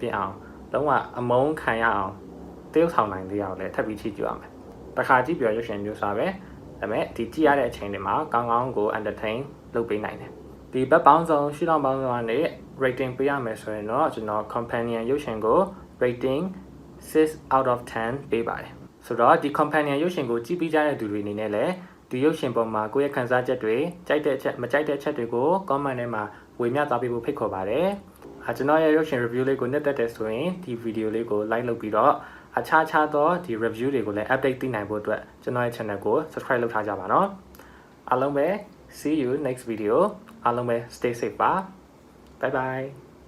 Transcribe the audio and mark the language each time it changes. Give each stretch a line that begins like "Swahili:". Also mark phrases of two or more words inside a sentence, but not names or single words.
Burmese: ပြင်အောင်လုံးဝအမုန်းခံရအောင်တယောက်ဆောင်နိုင်သေးအောင်လည်းထပ်ပြီးချီးကျူးရမယ်တခါကြည့်ပြောရုပ်ရှင်မျိုးစားပဲဒါပေမဲ့ဒီကြည့်ရတဲ့အချိန်တွေမှာကောင်းကောင်းကို entertain လုပ်ပေးနိုင်တယ်ဒီဘက်ပေါင်းစုံရှုထောင့်ပေါင်းစုံကနေ rating ပေးရမယ်ဆိုရင်တော့ကျွန်တော် companion ရုပ်ရှင်ကို
English: rating 6 out of 10
Burmese: ပေးပါတယ်ဆိုတော့ဒီ companion ရုပ်ရှင်ကိုကြည့်ပြီးကြတဲ့သူတွေအနေနဲ့လည်းဒီရုပ်ရှင်ပေါ်မှာကိုယ့်ရဲ့ခံစားချက်တွေကြိုက်တဲ့အချက်မကြိုက်တဲ့အချက်တွေကို comment ထဲမှာဝေမျှသွားပေးဖို့ဖိတ်ခေါ်ပါတယ်ကျွန်တော်ရဲ့ရုပ်ရှင် review လေးကိုနှစ်သက်တယ်ဆိုရင်ဒီ video လေးကို like လုပ်ပြီးတော့အခြားသောဒီ review တွေကိုလည်း update သိနိုင်ဖို့အတွက်ကျွန်တော်ရဲ့ channel ကို subscribe လုပ်ထားကြပါနော်အားလုံးပဲ
English: see you next video
Burmese: အားလုံးပဲ
English: stay safe
Burmese: ပါ
English: bye bye